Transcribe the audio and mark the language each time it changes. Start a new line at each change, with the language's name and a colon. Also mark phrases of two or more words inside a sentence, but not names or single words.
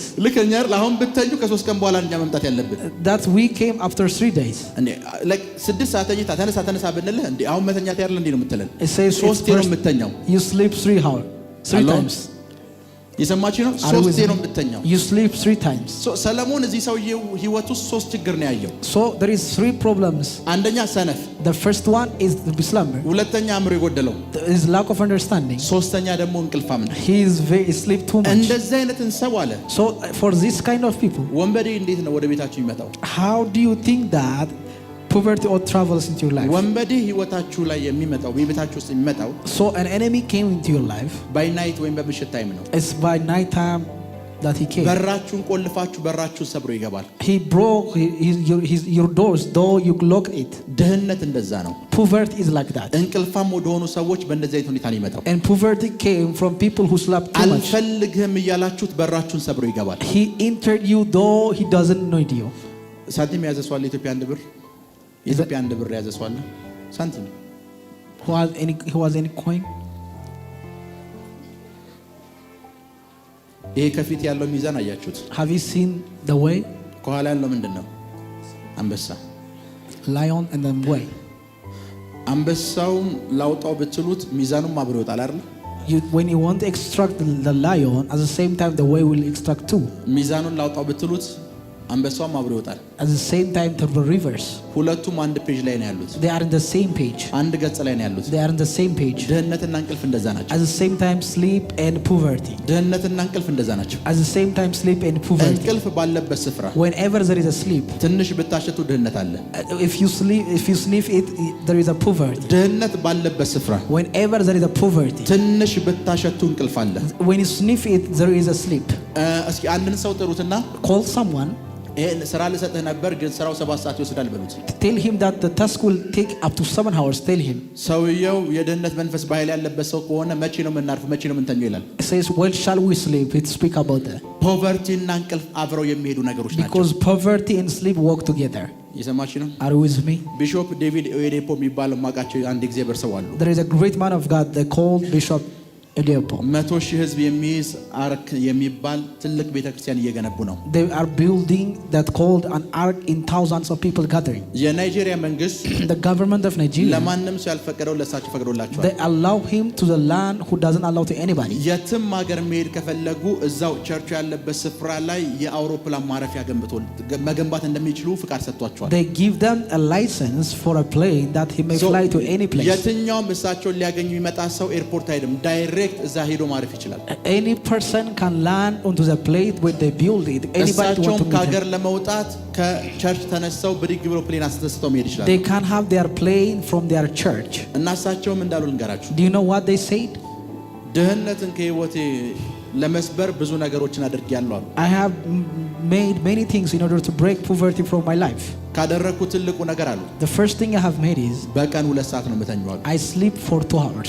Amharic: ልከኛ አሁን ብተኙ ከ3 ቀን በኋላ እኛ መምጣት ያለብን።
English: That we came after 3 days.
Amharic: እንዴ ላይክ 6 ሰዓት ተኝታ ተነሳ ብንልህ እንዴ አሁን መተኛት ያለ እንዴ ነው የምትለን?
English: It says
Amharic: ሶስቴ ነው የምተኛው።
English: you sleep 3 hours, 3 Hello? times.
Amharic: የሰማችሁ ነው?
English: Are you with
Amharic: ሶስቴ ነው
English: me?
Amharic: የምተኛው።
English: You sleep 3 times.
Amharic: ሰለሞን እዚህ ሰውዬው ህይወት ውስጥ 3 ችግር ነው ያየው።
English: So there is 3 problems.
Amharic: አንደኛ ሰነፍ፣
English: The first one is the slumber.
Amharic: ሁለተኛ አእምሮ የጎደለው፣
English: His lack of understanding.
Amharic: ሶስተኛ ደግሞ እንቅልፋም ነው።
English: He is very sleep too much.
Amharic: እንደዚህ አይነትን ሰው አለ
English: So for this kind of people,
Amharic: ወንበዴ እንዴት ነው ወደ ቤታችሁ የሚመጣው?
English: how do you think that poverty or travels into your life?
Amharic: ወንበዴ ህይወታችሁ ላይ የሚመጣው በቤታችሁ ውስጥ የሚመጣው
English: So an enemy came into your life. by night
Amharic: ወይም በምሽት ታይም ነው።
English: It's by night time that he came.
Amharic: በራችሁን ቆልፋችሁ በራችሁን ሰብሮ ይገባል።
English: He broke your doors, though you locked it.
Amharic: ድህነት እንደዛ ነው።
English: Poverty is like that.
Amharic: እንቅልፋም ወደሆኑ ሰዎች በእንደዚህ አይነት ሁኔታ ነው የሚመጣው።
English: And poverty came from people who slept too much.
Amharic: አልፈልግህም እያላችሁት በራችሁን ሰብሮ ይገባል።
English: He entered you, though he doesn't know you.
Amharic: ሳንቲም የያዘ ሰው አለ? ኢትዮጵያ አንድ ብር የኢትዮጵያ አንድ ብር የያዘ ሰው አለ? ሳንቲም
English: Who has any coin?
Amharic: ይሄ ከፊት ያለው ሚዛን አያችሁት?
English: Have you seen the way?
Amharic: ከኋላ ያለው ምንድነው? አንበሳ።
English: Lion and the way.
Amharic: አንበሳውን ላውጣው ብትሉት ሚዛኑም አብሮ ይወጣል አይደል?
English: When you want to extract the lion, at the same time the way will extract too.
Amharic: ሚዛኑን ላውጣው ብትሉት አንበሳውም አብሮ ይወጣል።
English: At the same time to the reverse.
Amharic: ሁለቱም አንድ ፔጅ ላይ ነው ያሉት።
English: They are in the same page.
Amharic: አንድ ገጽ ላይ ነው ያሉት።
English: They are in the same page.
Amharic: ድህነትና እንቅልፍ እንደዛ ናቸው።
English: At the same time sleep and poverty.
Amharic: ድህነትና እንቅልፍ እንደዛ ናቸው።
English: At the same time sleep and poverty.
Amharic: እንቅልፍ ባለበት ስፍራ
English: Whenever there is a sleep,
Amharic: ትንሽ ብታሸቱ ድህነት አለ።
English: if you sniff it, there is a poverty.
Amharic: ድህነት ባለበት ስፍራ
English: Whenever there is a poverty,
Amharic: ትንሽ ብታሸቱ እንቅልፍ አለ።
English: when you sniff it, there is a sleep.
Amharic: እስኪ አንድን ሰው ጥሩትና
English: Call someone.
Amharic: ይሄን ስራ ልሰጥህ ነበር ግን ስራው 7 ሰዓት ይወስዳል በሉት።
English: Tell him that the task will take up to 7 hours. Tell him.
Amharic: ሰውየው የድህነት መንፈስ በኃይል ያለበት ሰው ከሆነ መቼ ነው የምናርፈው መቼ ነው የምንተኛው ይላል።
English: It says, when shall we sleep? It speak about that.
Amharic: ፖቨርቲ እና እንቅልፍ አብረው የሚሄዱ ነገሮች ናቸው።
English: Because poverty and sleep walk together.
Amharic: እየሰማች ነው?
English: Are you with me?
Amharic: ቢሾፕ ዴቪድ ኦየዴፖ የሚባል ማቃቸው አንድ እግዚአብሔር ሰው አሉ።
English: There is a great man of God, they called Bishop Oyedepo.
Amharic: 100,000 ህዝብ የሚይዝ አርክ የሚባል ትልቅ ቤተክርስቲያን እየገነቡ ነው።
English: They are building that called an ark in thousands of people gathering.
Amharic: የናይጄሪያ መንግስት
English: The government of Nigeria,
Amharic: ለማንም ሰው ያልፈቀደው ለሳቸው ፈቅዶላቸዋል።
English: they allow him to the land who doesn't allow to anybody.
Amharic: የትም ሀገር መሄድ ከፈለጉ እዛው ቸርቹ ያለበት ስፍራ ላይ የአውሮፕላን ማረፊያ መገንባት እንደሚችሉ ፍቃድ ሰጥቷቸዋል።
English: They give them a license for a plane that he may fly to any place.
Amharic: የትኛውም እሳቸውን ሊያገኙ ይመጣ ሰው ኤርፖርት አይደለም ዳይሬክት እዛ ሄዶ ማረፍ ይችላል።
English: Any person can land onto the plane where they build it. Anybody want to meet
Amharic: ከሀገር ለመውጣት ከቸርች ተነስተው ብድግ ብሎ ፕሌን አስተስተው መሄድ ይችላል።
English: They can have their plane from their church.
Amharic: እና እሳቸውም እንዳሉ ልንገራችሁ።
English: Do you know what they said?
Amharic: ድህነትን ከህይወቴ ለመስበር ብዙ ነገሮችን አድርጌያለሁ አሉ።
English: I have made many things in order to break poverty from my life.
Amharic: ካደረኩት ትልቁ ነገር አሉ
English: The first thing I have made is
Amharic: በቀን 2 ሰዓት ነው የምተኛው አሉ።
English: I sleep for 2 hours.